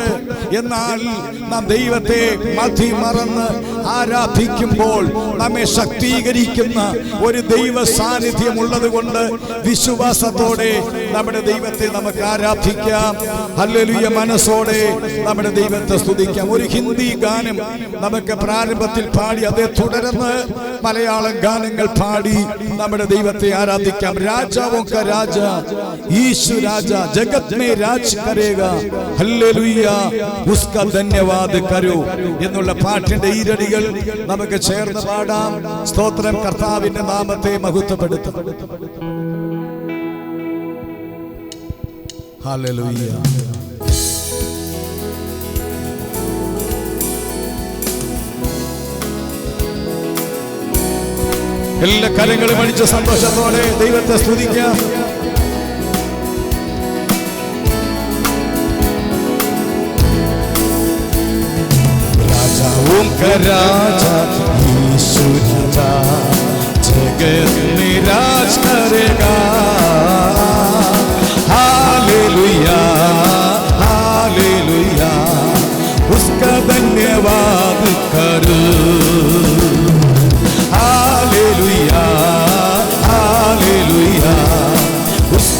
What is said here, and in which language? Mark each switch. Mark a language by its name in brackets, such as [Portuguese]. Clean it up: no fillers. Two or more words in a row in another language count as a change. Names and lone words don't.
[Malayalam] എന്നാൽ നാം ദൈവത്തെ മറന്ന് ആരാധിക്കുമ്പോൾ നമ്മെ ശക്തീകരിക്കുന്ന ഒരു ദൈവ സാന്നിധ്യം ഉള്ളത് കൊണ്ട് വിശ്വാസത്തോടെ നമ്മുടെ ദൈവത്തെ നമുക്ക് ആരാധിക്കാം. ഹല്ലേലൂയ. മനസ്സോടെ നമ്മുടെ ദൈവത്തെ സ്തുതിക്കാം. ഒരു ഹിന്ദി ഗാനം നമുക്ക് പ്രാരംഭത്തിൽ പാടി അതേ തുടർന്ന് മലയാളം ഗാനങ്ങൾ പാടി നമ്മുടെ ദൈവത്തെ ആരാധിക്കാം. [Hindi] രാജാവോं का राजा यीशु राजा जगत में राज करेगा, हल्लेलुया उसका धन्यवाद करो [Malayalam] എന്നുള്ള പാട്ടിന്റെ ഈരടികൾ നമുക്ക് ചേർന്ന് പാടാം. സ്തോത്രം. കർത്താവിന്റെ നാമത്തെ മഹത്വപ്പെടുത്താം. ഹല്ലേലൂയ. എല്ലാ കരങ്ങളും അടിച്ച് സന്തോഷത്തോടെ ദൈവത്തെ സ്തുതിക്കാം. [Hindi] राजाओं राजा यीशु राजा जगत में राज करेगा, हालेलुया हालेलुया उसका धन्यवाद करो, हालेलुया हालेलुया